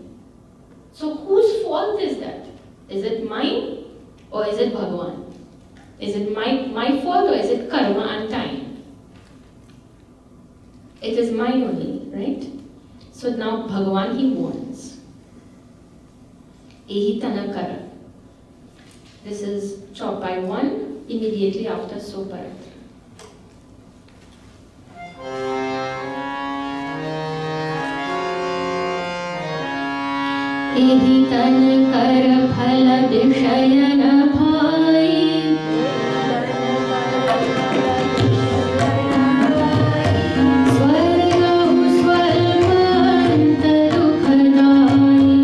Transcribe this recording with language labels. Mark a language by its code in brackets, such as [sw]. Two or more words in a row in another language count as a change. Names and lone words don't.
[en] So whose fault is that? Is it mine or is it Bhagavan? Is it my fault or is it karma and time? It is mine only, right? So now Bhagavan, he warns. [awa] एहि तन कर. [en] This is Chaupai 1, immediately after Soparat. [awa] एहि तन कर फल दिशयन भाई स्वर्ग स्वल्पांत दुखदाई